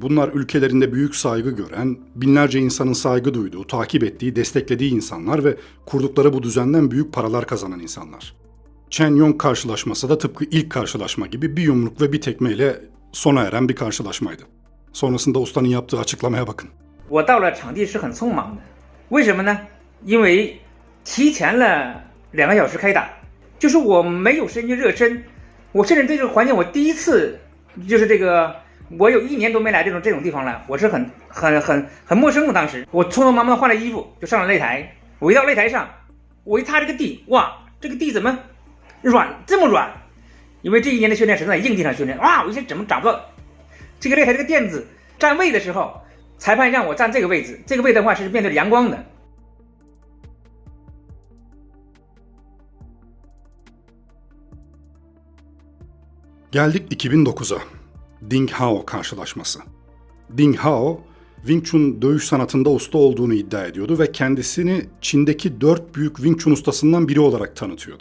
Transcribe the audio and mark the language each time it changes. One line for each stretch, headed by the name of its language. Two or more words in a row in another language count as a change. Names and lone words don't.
Turkish: Bunlar ülkelerinde büyük saygı gören, binlerce insanın saygı duyduğu, takip ettiği, desteklediği insanlar ve kurdukları bu düzenden büyük paralar kazanan insanlar. Chen Yong karşılaşması da tıpkı ilk karşılaşma gibi bir yumruk ve bir tekmeyle sona eren bir karşılaşmaydı. Sonrasında ustanın yaptığı açıklamaya bakın.
Chinese: 我到了场地是很匆忙的，为什么呢？因为提前了2个小时开打，就是我没有时间去热身，我甚至对这个环境我第一次，就是这个我有1年都没来这种地方了，我是很陌生的。当时我匆匆忙忙换了衣服就上了擂台，我一到擂台上，我一踏这个地，哇，这个地怎么软这么软，因为这一年的训练是在硬地上训练，哇，我一下怎么找不到这个擂台这个垫子站位的时候，裁判让我站这个位置，这个位的话是面对阳光的。
Turkish: Geldik 2009'a. Ding Hao karşılaşması. Ding Hao, Wing Chun dövüş sanatında usta olduğunu iddia ediyordu ve kendisini Çin'deki 4 büyük Wing Chun ustasından biri olarak tanıtıyordu.